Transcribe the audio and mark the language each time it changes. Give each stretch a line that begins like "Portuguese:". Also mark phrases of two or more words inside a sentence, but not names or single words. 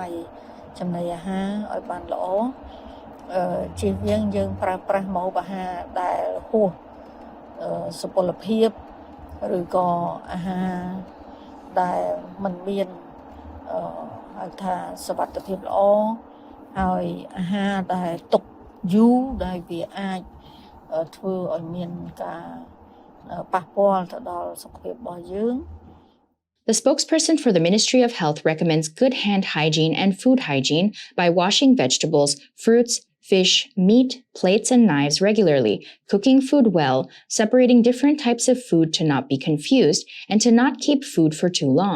Khmer: យចំណីអាហារឲ្យបានល្អជៀសវាងយើងប្រើប្រាស់ម្ហូបអាហារដែលហួសសុពលភាពឬក៏អាហារដែលមិនមានហៅថាសុវត្ថិភាពល្អហើយអាហារដែលទុកយូរដែលវាអាចធ្វើឲ្យមានការប៉ះពាល់ទៅដល់សុខភាពរបស់យើង
English: The spokesperson for the Ministry of Health recommends good hand hygiene and food hygiene by washing vegetables, fruits, fish, meat, plates, and knives regularly, cooking food well, separating different types of food to not be confused, and to not keep food for too long.